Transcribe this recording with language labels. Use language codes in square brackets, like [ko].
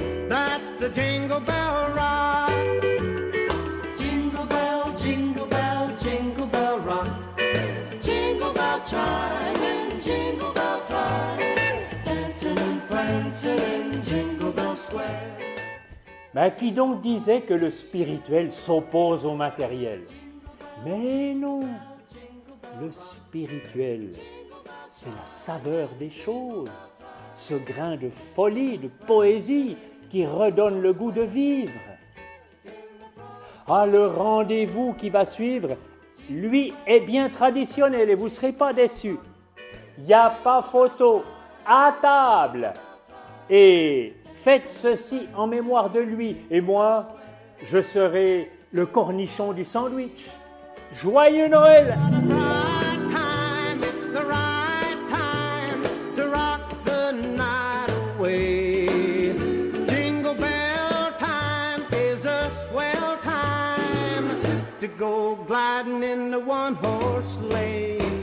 [en] That's the Jingle Bell Rock. Jingle bell, jingle bell, jingle bell rock. Jingle bell chime and jingle bell time. Dancing and prancing in Jingle Bell Square. [fr] Ben, qui donc disait que le spirituel s'oppose au matériel? Mais non, le spirituel, c'est la saveur des choses, ce grain de folie, de poésie qui redonne le goût de vivre. Ah, le rendez-vous qui va suivre, lui est bien traditionnel et vous ne serez pas déçus. Il n'y a pas photo, à table. Et faites ceci en mémoire de lui. Et moi, je serai le cornichon du sandwich. Joyeux Noël! [en] It's the right time to rock the night away. Jingle bell time is a swell time to go gliding in the one-horse sleigh.